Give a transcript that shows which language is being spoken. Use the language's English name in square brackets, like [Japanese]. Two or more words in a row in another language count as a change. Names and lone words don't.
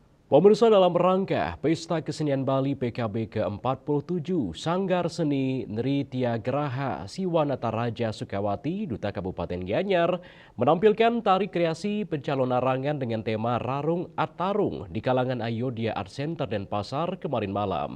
[Indonesian] Pemirsa, dalam rangka Pesta Kesenian Bali PKB ke-47, Sanggar Seni Nritya Graha Siwanata Raja Sukawati, Duta Kabupaten Gianyar, menampilkan tari kreasi pencalon larangan dengan tema Rarung Atarung di kalangan Ayodhya Art Center Denpasar kemarin malam.